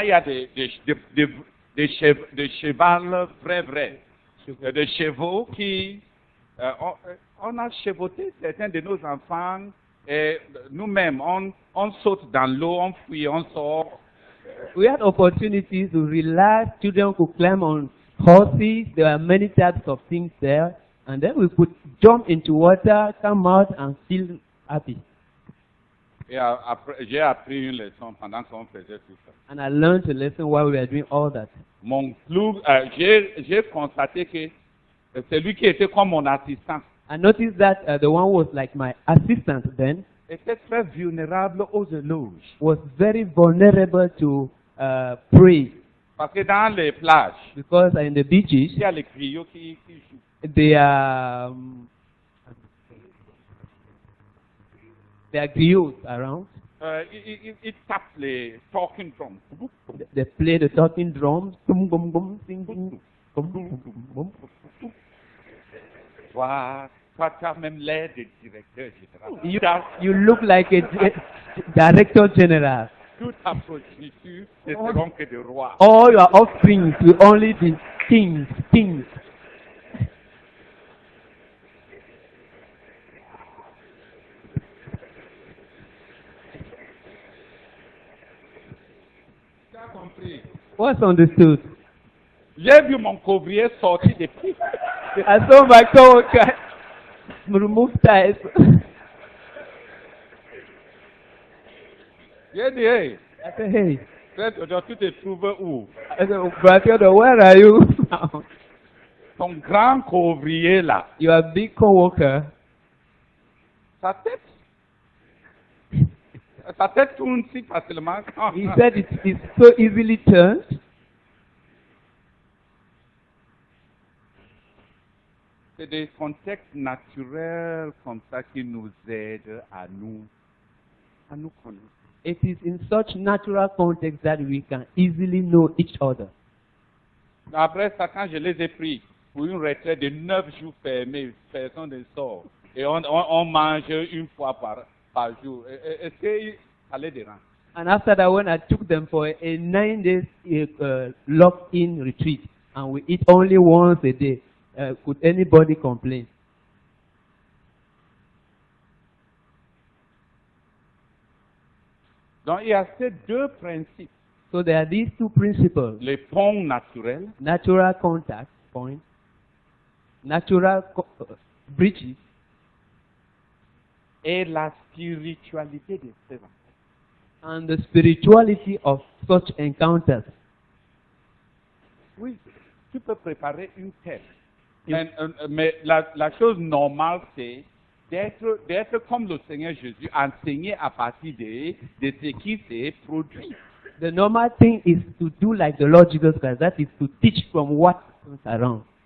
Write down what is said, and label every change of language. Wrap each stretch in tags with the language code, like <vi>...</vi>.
<fr>Il y a des chevals vrais. Des chevaux qui... on a chevauté certains de nos enfants et nous-mêmes, on saute dans l'eau, on fuit, on sort.</fr> <en>We had opportunities to relax. Children could climb on horses. There were many types of things there. And then we could jump into water, come out, and feel happy.</en> <fr>Et après, j'ai appris une leçon pendant qu'on faisait tout ça.</fr> <en>And I learned a lesson while we were doing all that.</en> <fr>J'ai constaté que celui qui était comme mon assistant</fr> <en>I noticed that the one who was like my assistant then</en> <fr>était très vulnérable aux éloges.</fr> <en>was very vulnerable to praise.</en> <fr>Parce que dans les plages,</fr> <en>Because in the beaches,</en> <fr>il y a les griots qui jouent.</fr> <en>they are griots around.</en> <fr>Ils tapent les talking drums.</fr> <en>They play the talking drums. Boom, boom, boom, sing, boom, boom, boom, boom, boom.</en> <fr>Toi, tu as même l'air de directeur général.</fr> <en>You look like a director general.</en> <fr>Toute ta progéniture ne seront que des rois.</fr> <en>All your offspring will only be kings.</en> <fr>Tu as compris?</fr> <en>What's understood?</en> <fr>J'ai vu mon couvrier sortir des pieds.</fr> <en>I saw my coworker remove ties.</en> <fr>J'ai dit, hey,</fr> <en>I said, hey,</en> <fr>tu te trouves où?</fr> <en>I said, brother, where are you now?</en> <fr>Ton grand couvrier là,</fr> <en>Your big coworker,</en> <fr>sa tête tourne si facilement.</fr> <en>he said it's so easily turned.</en> <fr>C'est des contextes naturels comme ça qui nous aident à nous connaître.</fr> <en>It is in such natural context that we can easily know each other.</en> <fr>Après ça, quand je les ai pris pour une retraite de 9 jours fermés, personne ne sort. Et on mange une fois par jour. Est-ce que ça les dérange?</fr> <en>And after that, when I took them for a 9 days locked-in retreat, and we eat only once a day, could anybody complain?</en> <fr>Donc il y a ces deux principes.</fr> <en>So there are these two principles:</en> <fr>Les ponts naturels</fr> <en>natural contact point, natural bridges,</en> <fr>et la spiritualité des servants.</fr> <en>and the spirituality of such encounters.</en> <fr>Oui, tu peux préparer une thèse. Mais la chose normale, c'est d'être comme le Seigneur Jésus, enseigner à partir de ce qui s'est produit.</fr> <en>The normal thing is to do like the Lord Jesus Christ. That is to teach from what comes around.</en>